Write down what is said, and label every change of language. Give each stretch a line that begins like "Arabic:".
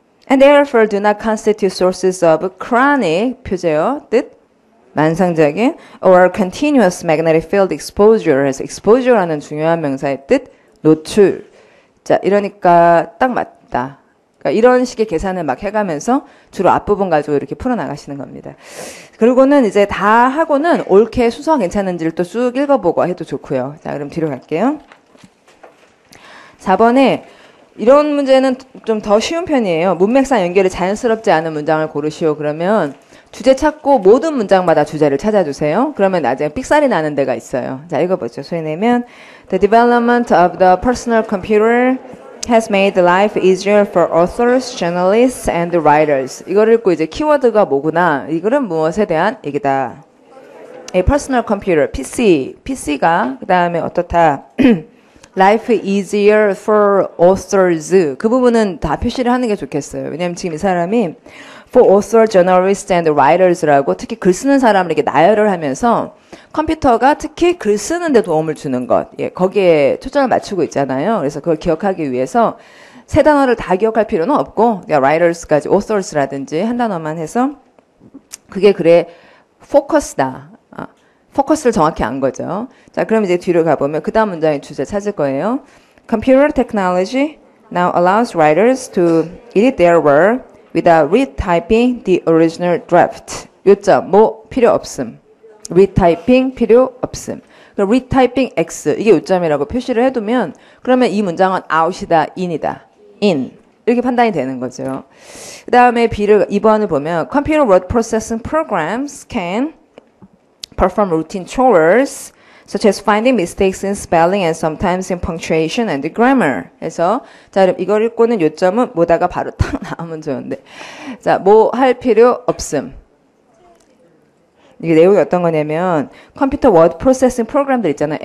English: And therefore do not constitute sources of chronic
Korean: 표제어 뜻 만성적인
English: or continuous magnetic field exposure
Korean: 해서 exposure라는 중요한 명사의 뜻 노출. 자, 이러니까 딱 맞다. 그러니까 이런 식의 계산을 막 해가면서 주로 앞부분 가지고 이렇게 풀어나가시는 겁니다. 그리고는 이제 다 하고는 옳게 순서가 괜찮은지를 또 쭉 읽어보고 해도 좋고요. 자, 그럼 뒤로 갈게요. 4번에 이런 문제는 좀 더 쉬운 편이에요. 문맥상 연결이 자연스럽지 않은 문장을 고르시오. 그러면 주제 찾고 모든 문장마다 주제를 찾아주세요. 그러면 나중에 삑살이 나는 데가 있어요. 자, 읽어보죠. 소리 내면
English: The development of the personal computer has made life easier for authors, journalists, and writers.
Korean: 이걸 읽고 이제 키워드가 뭐구나. 이거는 무엇에 대한 얘기다.
English: A personal computer,
Korean: PC가 그 다음에 어떻다.
English: Life easier for authors.
Korean: 그 부분은 다 표시를 하는 게 좋겠어요. 왜냐면 지금 이 사람이
English: for author, journalists, and writers
Korean: 라고 특히 글 쓰는 사람을 이렇게 나열을 하면서 컴퓨터가 특히 글 쓰는 데 도움을 주는 것. 예, 거기에 초점을 맞추고 있잖아요. 그래서 그걸 기억하기 위해서 세 단어를 다 기억할 필요는 없고 그러니까 writers까지 authors라든지 한 단어만 해서 그게 글의 포커스다. 포커스를 정확히 안 거죠. 자, 그럼 이제 뒤로 가보면 그 다음 문장의 주제 찾을 거예요.
English: Computer technology now allows writers to edit their work without retyping the original draft.
Korean: 요점, 뭐 필요 없음. retyping 필요 없음. 그럼 retyping X, 이게 요점이라고 표시를 해두면 그러면 이 문장은 out이다, in이다. in. 이렇게 판단이 되는 거죠.
English: 그 다음에 2번을 보면 Computer word processing programs can perform routine chores such as finding mistakes in spelling and sometimes in punctuation and grammar.
Korean: 그래서 자, 이걸 읽고는 요점은 뭐다가 바로 탁 나오면 좋은데. 자, 뭐 할 필요 없음. 이게 내용이 어떤 거냐면 컴퓨터 워드 프로세싱 프로그램들 있잖아요.